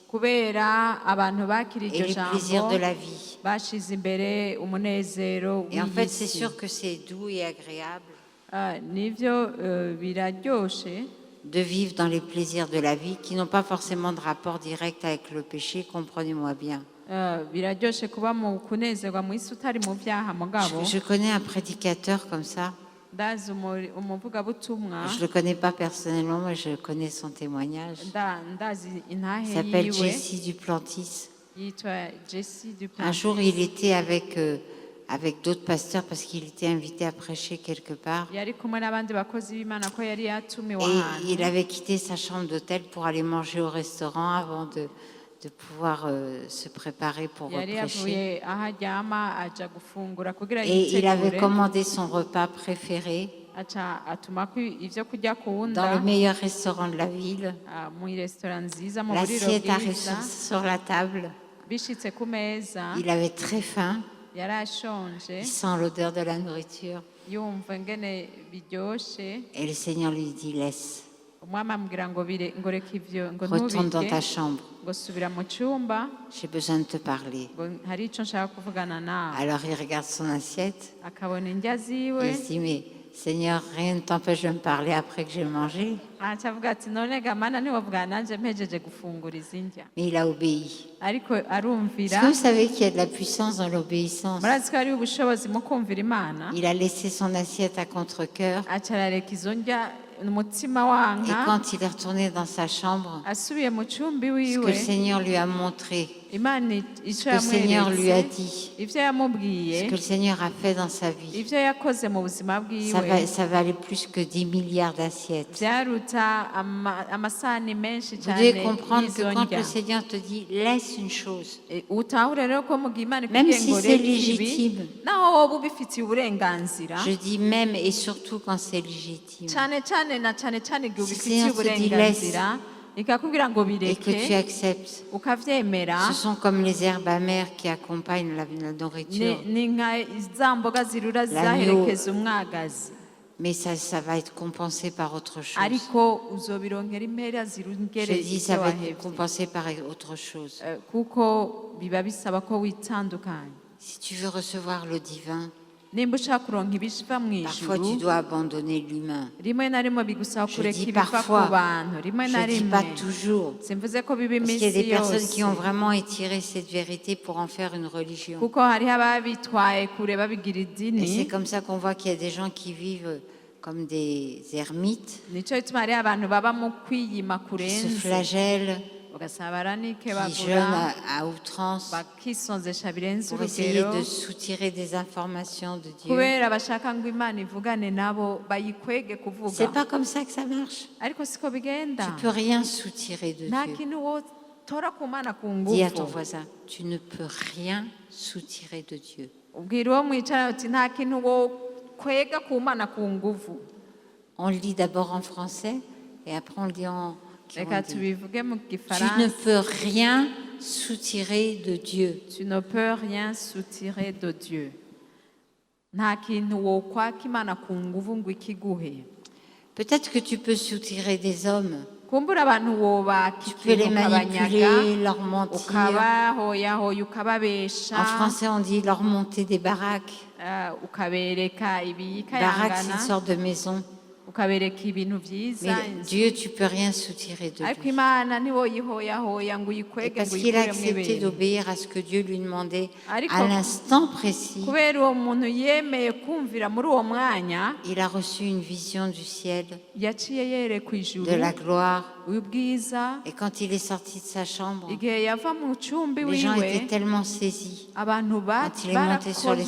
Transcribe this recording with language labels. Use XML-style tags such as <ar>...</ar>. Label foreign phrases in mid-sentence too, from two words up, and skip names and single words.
<rn>kubera abantu bakira</rn> <fr>et</fr> <rn>iryo</rn> <fr>les plaisirs</fr> <rn>jambo</rn> <fr>de la vie.</fr> <rn>bashize imbere umunezero</rn> <fr>Et en fait, c'est</fr> <rn>w'isi.</rn> <fr>sûr que c'est doux et agréable</fr> <rn>Nivyo biraryoshe</rn> <fr>de vivre dans les plaisirs de la vie qui n'ont pas forcément de rapport direct avec le péché, comprenez-moi bien.</fr> <rn>biraryoshe kuba mu kunezerwa mu isi utari mu byaha mugabo</rn> <fr>Je connais un prédicateur comme ça.</fr> <rn>ndazi umuvugabutumwa</rn> <fr>Je ne le connais pas personnellement, mais je connais son témoignage.</fr> <rn>ndazi</rn> <fr>Il</fr> <rn>intahe</rn> <fr>s'appelle</fr> <rn>yiwe</rn> <fr>Jesse Duplantis.</fr> <rn>yitwa Jesse</rn> <fr>Un</fr> <rn>Duplantis.</rn> <fr>jour, il était avec d'autres pasteurs parce qu'il était invité à prêcher quelque part.</fr> <rn>yari kumwe n'abandi bakozi b'Imana ko yari yatumiwe</rn> <fr>Et</fr> <rn>ahantu</rn> <fr>il avait quitté sa chambre d'hôtel pour aller manger au restaurant avant de pouvoir se préparer pour</fr> <rn>yari</rn> <fr>prêcher.</fr> <rn>yavuye aho aryama aja gufungura kugira</rn> <fr>Et il avait</fr> <rn>yitegure</rn> <fr>commandé son repas préféré</fr> <rn>aca atumako ivyo kurya</rn> <fr>dans</fr> <rn>kunda</rn> <fr>le meilleur restaurant de la ville.</fr> <rn>mu restaurant nziza mu buriro</rn> <fr>L'assiette arrive</fr> <rn>bwiza</rn> <fr>sur la table.</fr> <rn>bishitse ku meza</rn> <fr>Il avait très faim.</fr> <rn>yari ashonje</rn> <fr>Il sent l'odeur de la nourriture.</fr> <rn>yumva ingene biryoshe</rn> <fr>Et le Seigneur lui dit, laisse,</fr> <rn>umwami amubwira ngo ngo reka ivyo ngo</rn> <fr>retourne dans ta</fr> <rn>ntubirye</rn> <fr>chambre.</fr> <rn>ngo subira mu cyumba</rn> <fr>J'ai besoin de te parler.</fr> <rn>ngo hari ico nshaka kuvugana nawe.</rn> <fr>Alors il regarde son assiette</fr> <rn>akabona indya</rn> <fr>et</fr> <rn>ziwe</rn> <fr>il se dit, mais Seigneur, rien ne t'empêche de me parler après que j'ai mangé.</fr> <rn>acavuga ati none gamana ntiwavuga nanjye mpejeje gufungura izi ndya</rn> <fr>Mais il a obéi.</fr> <rn>ariko</rn> <fr>Est-ce</fr> <rn>arumvira</rn> <fr>que vous savez qu'il y a de la puissance dans l'obéissance?</fr> <rn>murazi ko hariho ubushobozi mu kumvira imana</rn> <fr>Il a laissé son assiette à contre-cœur.</fr> <rn>aca arareka izo ndya umutima</rn> <fr>Et</fr> <rn>wanka</rn> <fr>quand il est retourné dans sa chambre,</fr> <rn>asubiye mu cyumba</rn> <fr>ce que</fr> <rn>iwiwe</rn> <fr>le Seigneur lui a montré,</fr> <rn>imana icyo</rn> <fr>ce que le Seigneur lui a</fr> <rn>yamweretse</rn> <fr>dit,</fr> <rn>ibyo</rn> <fr>ce</fr> <rn>yamubwiye</rn> <fr>que le Seigneur a fait dans sa vie,</fr> <rn>ibyo yakoze mu buzima bwiwe</rn> <fr>ça valait plus que 10 milliards d'assiettes.</fr> <rn>byaruta amasahani menshi</rn> <fr>Vous</fr> <rn>cyane</rn> <fr>devez comprendre que</fr> <rn>y'izo</rn> <fr>quand</fr> <rn>ndya</rn> <fr>le Seigneur te dit laisse une chose,</fr> <rn>utahure rero ko mu gihe imana</rn> <fr>Même</fr> <rn>ikubwiye</rn> <fr>si</fr> <rn>ngo</rn> <fr>c'est</fr> <rn>reka ibi</rn> <fr>légitime.</fr> <rn>naho wowe ubifitiye uburenganzira</rn> <fr>je dis même et surtout quand c'est légitime,</fr> <rn>cyane cyane na cyane cyane igihe</rn> <fr>Si</fr> <rn>ubifitiye</rn> <fr>Seigneur te dit</fr> <rn>uburenganzira ikakubwira ngo</rn> <fr>et que tu</fr> <rn>bireke</rn> <fr>acceptes,</fr> <rn>ukavyemera</rn> <fr>ce sont comme les herbes amères qui accompagnent la nourriture.</fr> <rn>ni nka za mboga zirura zizaherekeza umwagazi</rn> <fr>Mais ça va être compensé par autre chose.</fr> <rn>ariko uzobironkera impera</rn> <fr>Je</fr> <rn>zirungere</rn> <fr>dis, ça</fr> <rn>ibyo</rn> <fr>va être</fr> <rn>wahevye</rn> <fr>compensé par autre chose.</fr> <rn>kuko biba bisaba ko witandukanya</rn> <fr>Si tu veux recevoir le divin,</fr> <rn>nimba ushaka kuronka ibiva mu</rn> <fr>parfois tu</fr> <rn>ijuru</rn> <fr>dois abandonner l'humain.</fr> <rn>rimwe na rimwe bigusaba</rn> <fr>Je</fr> <rn>kureka</rn> <fr>dis</fr> <rn>ibiva ku</rn> <fr>parfois,</fr> <rn>bantu rimwe na</rn> <fr>Je ne dis</fr> <rn>rimwe</rn> <fr>pas toujours.</fr> <rn>simvuze ko biba</rn> <fr>Parce qu'il y a</fr> <rn>iminsi</rn> <fr>des personnes</fr> <rn>yose</rn> <fr>qui ont vraiment étiré cette vérité pour en faire une religion.</fr> <rn>kuko hariho ababitwaye kure babigira</rn> <fr>Et</fr> <rn>idini</rn> <fr>c'est comme ça qu'on voit qu'il y a des gens qui vivent comme des ermites,</fr> <rn>nicyo gituma hariho abantu baba mu kwiyima</rn> <fr>qui se</fr> <rn>kurenze</rn> <fr>flagellent,</fr> <rn>ugasaba baranike</rn> <fr>qui</fr> <rn>bagura</rn> <fr>jeûnent à outrance</fr> <rn>bakisonzesha birenze</rn> <fr>pour essayer</fr> <rn>urugero</rn> <fr>de soutirer des informations de Dieu.</fr> <rn>kubera bashaka ngo imana ivugane nabo bayikwege kuvuga</rn> <fr>C'est pas comme ça que ça marche.</fr> <rn>ariko siko bigenda</rn> <fr>Tu peux rien soutirer de</fr> <rn>nta</rn> <fr>Dieu.</fr> <rn>kintu wotora ku mana ku</rn> <fr>Dis à ton</fr> <rn>ngufu</rn> <fr>voisin, tu ne peux rien soutirer de Dieu.</fr> <rn>ubwira uwo mwicara uti nta kintu wokwega ku mana ku nguvu</rn> <fr>On le dit d'abord en français et après on le dit en</fr> <rn>reka</rn> <fr>kirundi.</fr> <rn>tubivuge mu</rn> <fr>Tu ne</fr> <rn>gifaransa</rn> <fr>peux rien soutirer de Dieu. tu ne peux rien soutirer de Dieu</fr> <rn>nta kintu wokwaka imana ku nguvu ngo ikiguhe</rn> <fr>Peut-être que tu peux soutirer des hommes.</fr> <rn>kumbura abantu wobaka</rn> <fr>Tu peux les</fr> <rn>ikintu ukabanyaga</rn> <fr>manipuler, leur mentir.</fr> <rn>ukabahoyahoya ukababesha</rn> <fr>En français, on dit leur monter des baraques.</fr> <rn>ukabereka</rn> <fr>Baraque, c'est</fr> <rn>ibikayangana</rn> <fr>une sorte de maison.</fr> <rn>ukabereka ibintu byiza</rn> <fr>Mais Dieu, tu peux rien soutirer de</fr> <rn>ariko</rn> <fr>lui.</fr> <rn>imana ntiwoyihoyahoya ngo</rn> <fr>Et</fr> <rn>uyikwege</rn> <fr>parce</fr> <rn>ngo</rn> <fr>qu'il a</fr> <rn>uyikuremo</rn> <fr>accepté</fr> <rn>ibintu</rn> <fr>d'obéir à ce que Dieu lui demandait</fr> <rn>Ariko-</rn> <fr>à l'instant précis,</fr> <rn>kubera uwo muntu yemeye kumvira muri uwo mwanya</rn> <fr>il a reçu une vision du ciel,</fr> <rn>yaciye yerekwa ijuru</rn> <fr>de la gloire.</fr> <rn>ubwiza</rn> <fr>Et quand il est sorti de sa chambre,</fr> <rn>igihe yava mu cyumba</rn> <fr>les gens</fr> <rn>iwiwe</rn> <fr>étaient tellement saisis.</fr> <rn>abantu</rn> <fr>Quand il est monté sur</fr> <rn>barakoze ko</rn>